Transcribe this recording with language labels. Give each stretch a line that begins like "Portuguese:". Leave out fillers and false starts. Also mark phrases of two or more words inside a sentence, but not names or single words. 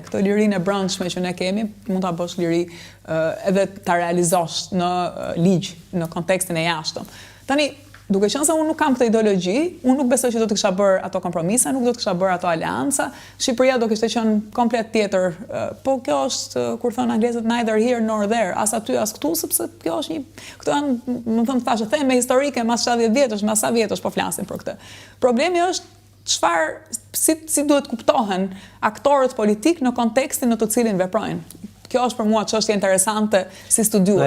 Albanian: Këtë lirinë e brendshme që ne kemi, mund ta bësh liri edhe ta realizosh në ligj, në kontekstin e jashtëm. Tani, duke qenë se unë nuk kam këtë ideologji, unë nuk besoj që do të kisha bërë ato kompromisa, nuk do të kisha bërë ato aleanca. Shqipëria do kishte qenë komplet tjetër. Po kjo është, kur thonë anglezët,
English: neither here nor there,
Albanian: as aty as këtu, sepse kjo është këto janë, më thëmë thashë, theme historike mas 70 vjetësh, mas sa vjetësh po flasin për këtë. Problemi është si duhet kuptohen aktorët politik në kontekstin në të cilin veprojnë. Kjo është për mua çështje interesante si studiues.